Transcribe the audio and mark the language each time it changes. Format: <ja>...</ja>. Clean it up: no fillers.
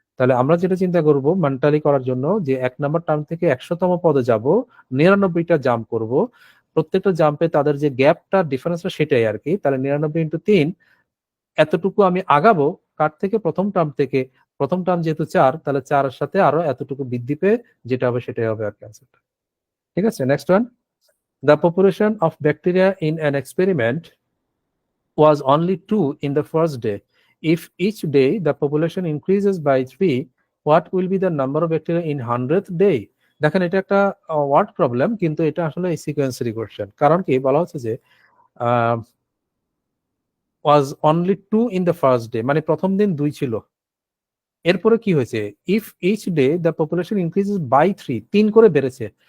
<bn>তাহলে আমরা যেটা চিন্তা করব মেন্টালি করার জন্য, যে 1 নাম্বার টার্ম থেকে 100তম পদে যাব, 99টা জাম্প করব, প্রত্যেকটা জাম্পে তাদের যে গ্যাপটা ডিফারেন্সটা সেটাই আর কি। তাহলে 99 ইন্টু 3 এতটুকু আমি আগাবো কার থেকে? প্রথম টার্ম থেকে। প্রথম টার্ম যেহেতু 4, তাহলে 4 এর সাথে আরো এতটুকু বৃদ্ধি পেয়ে যেটা হবে সেটাই হবে আর ক্যান্সারটা। ঠিক আছে, next one.</bn> <en>The population of bacteria in an experiment was only 2 in the first day. If each day the population increases by 3, what will be the number of bacteria in 100th day?</en> <bn>দেখেন এটা একটা word problem, কিন্তু এটা আসলে সিকোয়েন্সারি question. কারণ কি বলা হচ্ছে যে</bn> <en>was only 2 in the first day,</en> <bn>মানে প্রথম দিন 2 ছিল। এরপরে কি হয়েছে?</bn> <en>if each day the population increases by 3,</en> <bn>3 করে বেড়েছে।</bn>